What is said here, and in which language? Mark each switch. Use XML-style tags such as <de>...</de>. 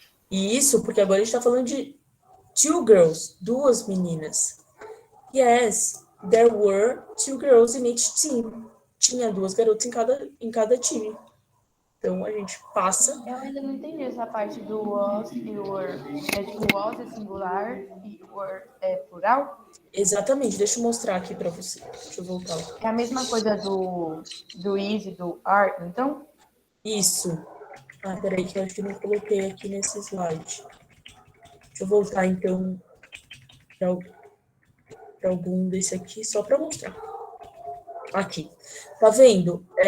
<pt>E isso porque agora a gente está falando de 2 girls, 2 meninas.</pt> <en>Yes, there were 2 girls in each team.</en> <pt>Tinha 2 garotas em cada time. Então a gente passa. Eu ainda não entendi essa parte do was e were. Tipo, was é singular e were é plural? Exatamente, deixa eu mostrar aqui para você. Deixa eu voltar lá. É a mesma coisa do is e do are, então? Isso. Peraí, que eu acho que não coloquei aqui nesse slide. Deixa eu voltar, então, para algum desse aqui, só para mostrar. Aqui. Tá vendo?</pt>